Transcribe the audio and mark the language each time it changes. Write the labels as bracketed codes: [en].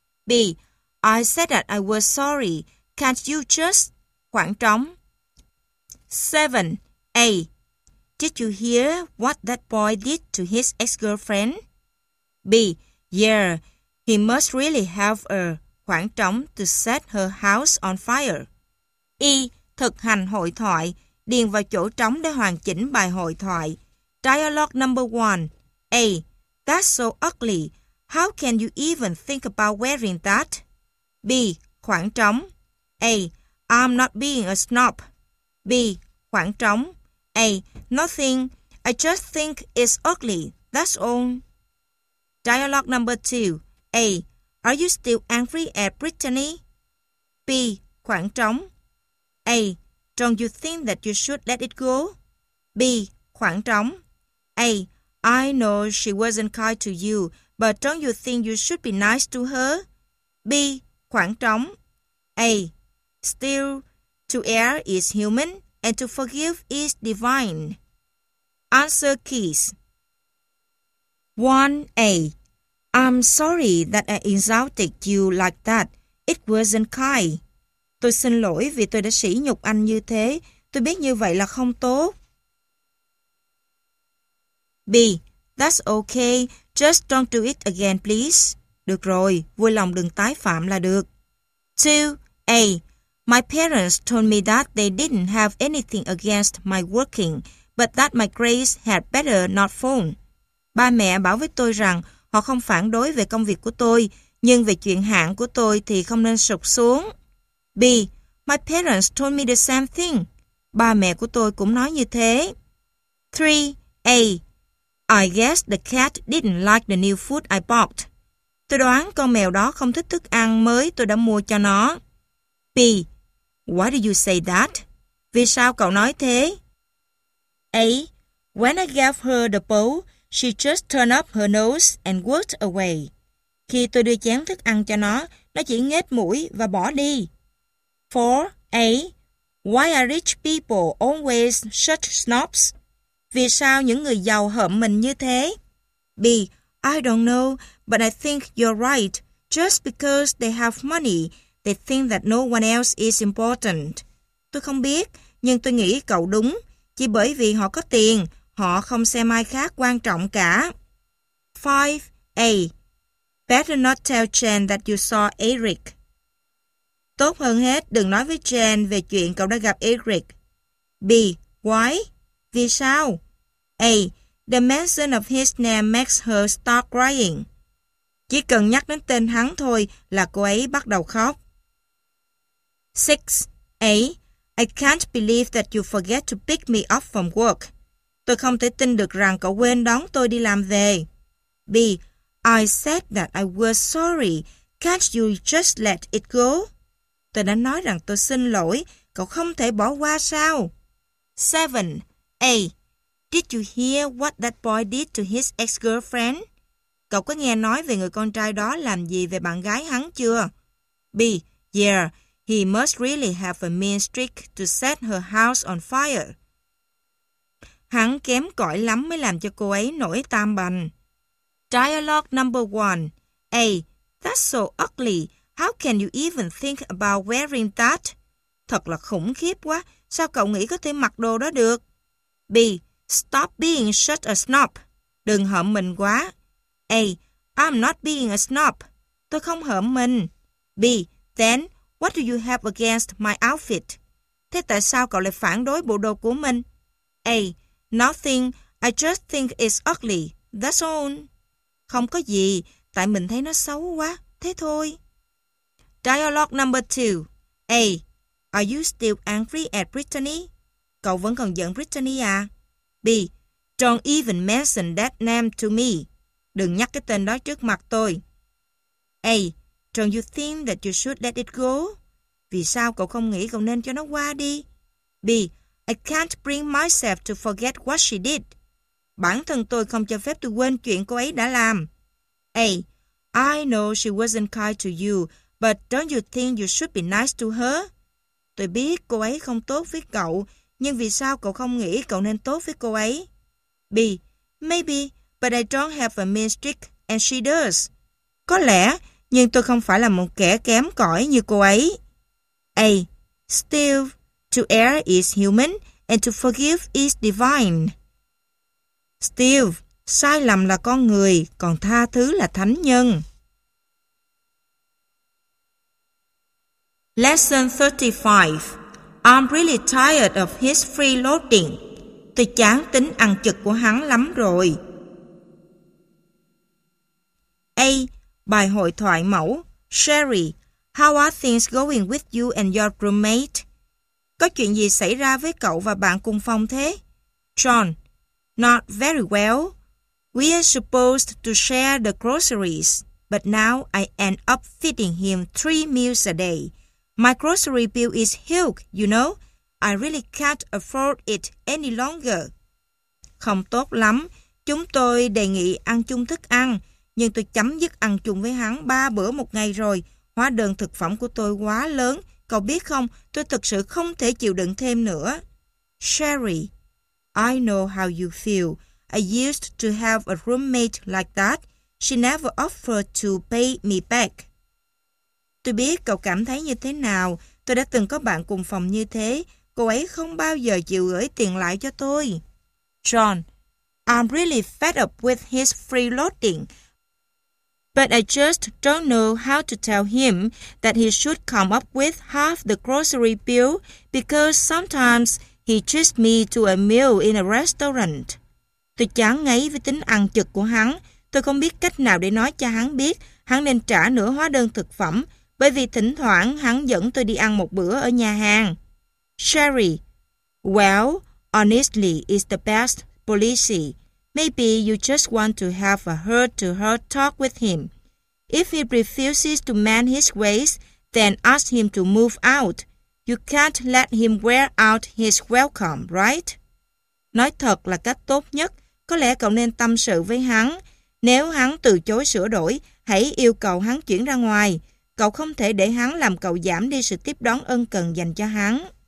[en] B. I said that I was sorry. Can't you just... [vi] Khoảng trống. [en] 7A. Did you hear what that boy did to his ex-girlfriend? B. Yeah, he must really have a [vi] khoảng trống [en] to set her house on fire. [vi] E. Thực hành hội thoại. Điền vào chỗ trống để hoàn chỉnh bài hội thoại. [en] Dialogue number 1. A. That's so ugly. How can you even think about wearing that? B. [vi] Khoảng trống. [en] A. I'm not being a snob. B. Khoảng trống. A. Nothing. I just think it's ugly. That's all. Dialogue number 2. A. Are you still angry at Brittany? B. [vi] Khoảng trống. [en] A. Don't you think that you should let it go? B. [vi] Khoảng trống. [en] A. I know she wasn't kind to you, but don't you think you should be nice to her? B. [vi] Khoảng trống. [en] A. Still, to err is human, and to forgive is divine. Answer keys. 1A. I'm sorry that I insulted you like that. It wasn't kind. [vi] Tôi xin lỗi vì tôi đã sỉ nhục anh như thế. Tôi biết như vậy là không tốt. [en] B. That's okay. Just don't do it again, please. [vi] Được rồi. Vui lòng đừng tái phạm là được. [en] 2A. My parents told me that they didn't have anything against my working, but that my grades had better not fall. [vi] Ba mẹ bảo với tôi rằng họ không phản đối về công việc của tôi, nhưng về chuyện hạng của tôi thì không nên sụt xuống. [en] B. My parents told me the same thing. [vi] Ba mẹ của tôi cũng nói như thế. [en] 3A. I guess the cat didn't like the new food I bought. [vi] Tôi đoán con mèo đó không thích thức ăn mới tôi đã mua cho nó. [en] B. Why do you say that? [vi] Vì sao cậu nói thế? [en] A. When I gave her the bowl, she just turned up her nose and walked away. [vi] Khi tôi đưa chén thức ăn cho nó chỉ nghếch mũi và bỏ đi. [en] 4A. Why are rich people always such snobs? [vi] Vì sao những người giàu hợm mình như thế? [en] B. I don't know, but I think you're right. Just because they have money, they think that no one else is important. [vi] Tôi không biết, nhưng tôi nghĩ cậu đúng. Chỉ bởi vì họ có tiền, họ không xem ai khác quan trọng cả. [en] 5A. Better not tell Chen that you saw Eric. [vi] Tốt hơn hết, đừng nói với Chen về chuyện cậu đã gặp Eric. [en] B. Why? [vi] Vì sao? [en] A. The mention of his name makes her start crying. [vi] Chỉ cần nhắc đến tên hắn thôi là cô ấy bắt đầu khóc. [en] 6A. I can't believe that you forget to pick me up from work. [vi] Tôi không thể tin được rằng cậu quên đón tôi đi làm về. [en] B. I said that I was sorry. Can't you just let it go? [vi] Tôi đã nói rằng tôi xin lỗi. Cậu không thể bỏ qua sao? [en] 7A. Did you hear what that boy did to his ex-girlfriend? [vi] Cậu có nghe nói về người con trai đó làm gì về bạn gái hắn chưa? [en] B. Yeah, he must really have a mean streak to set her house on fire. [vi] Hắn kém cỏi lắm mới làm cho cô ấy nổi tam bành. [en] Dialogue number 1. A. That's so ugly. How can you even think about wearing that? [vi] Thật là khủng khiếp quá. Sao cậu nghĩ có thể mặc đồ đó được? [en] B. Stop being such a snob. [vi] Đừng hởm mình quá. [en] A. I'm not being a snob. [vi] Tôi không hởm mình. [en] B. Then, what do you have against my outfit? [vi] Thế tại sao cậu lại phản đối bộ đồ của mình? [en] A. Nothing. I just think it's ugly. That's all. [vi] Không có gì. Tại mình thấy nó xấu quá. Thế thôi. [en] Dialogue number 2. A. Are you still angry at Brittany? [vi] Cậu vẫn còn giận Brittany à? [en] B. Don't even mention that name to me. [vi] Đừng nhắc cái tên đó trước mặt tôi. [en] A. Don't you think that you should let it go? [vi] Vì sao cậu không nghĩ cậu nên cho nó qua đi? [en] B. I can't bring myself to forget what she did. [vi] Bản thân tôi không cho phép tôi quên chuyện cô ấy đã làm. [en] A. I know she wasn't kind to you, but don't you think you should be nice to her? [vi] Tôi biết cô ấy không tốt với cậu, nhưng vì sao cậu không nghĩ cậu nên tốt với cô ấy? [en] B. Maybe, but I don't have a mean streak and she does. [vi] Có lẽ, nhưng tôi không phải là một kẻ kém cỏi như cô ấy. [en] A. Still, to err is human and to forgive is divine. [vi] Still, sai lầm là con người, còn tha thứ là thánh nhân. [en] Lesson 35. I'm really tired of his freeloading. [vi] Tôi chán tính ăn chực của hắn lắm rồi. A. Bài hội thoại mẫu. [en] Sherry, how are things going with you and your roommate? [vi] Có chuyện gì xảy ra với cậu và bạn cùng phòng thế? [en] John, not very well. We are supposed to share the groceries, but now I end up feeding him 3 meals a day. My grocery bill is huge, you know. I really can't afford it any longer. [vi] Không tốt lắm. Chúng tôi đề nghị ăn chung thức ăn, nhưng tôi chấm dứt ăn chung với hắn 3 bữa một ngày rồi. Hóa đơn thực phẩm của tôi quá lớn. Cậu biết không, tôi thực sự không thể chịu đựng thêm nữa. [en] Sherry, I know how you feel. I used to have a roommate like that. She never offered to pay me back. [vi] Tôi biết cậu cảm thấy như thế nào. Tôi đã từng có bạn cùng phòng như thế. Cô ấy không bao giờ chịu gửi tiền lại cho tôi. [en] John, I'm really fed up with his freeloading. But I just don't know how to tell him that he should come up with half the grocery bill because sometimes he treats me to a meal in a restaurant. Tôi chán ngấy với tính ăn chực của hắn. Tôi không biết cách nào để nói cho hắn biết hắn nên trả nửa hóa đơn thực phẩm, bởi vì thỉnh thoảng hắn dẫn tôi đi ăn một bữa ở nhà hàng. Sherry, well, honestly, it's the best policy. Maybe you just want to have a heart-to-heart talk with him. If he refuses to mend his ways, then ask him to move out. You can't let him wear out his welcome, right? [vi] Nói thật là cách tốt nhất. Có lẽ cậu nên tâm sự với hắn. Nếu hắn từ chối sửa đổi, hãy yêu cầu hắn chuyển ra ngoài. Cậu không thể để hắn làm cậu giảm đi sự tiếp đón ân cần dành cho hắn.